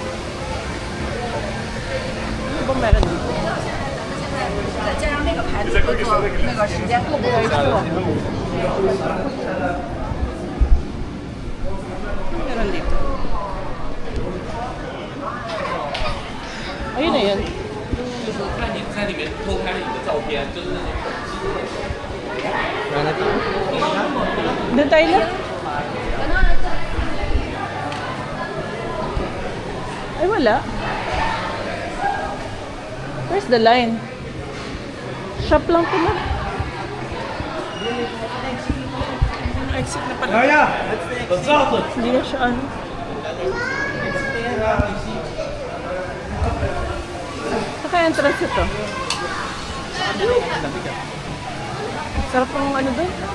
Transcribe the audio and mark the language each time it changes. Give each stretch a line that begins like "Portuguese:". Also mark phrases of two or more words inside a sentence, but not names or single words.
Filipino: Ano ba meron dito? Meron dito. Ayun na yan.
Chinese: 看你在里面偷拍了你的照片，就是那种。
Filipino: Doon tayo na. Ay, wala.
English: Where's the line?
Filipino: Shop lang pala. Exit na pala. Hindi na siya ano. Saka entrance ito. Sarap ng ano doon.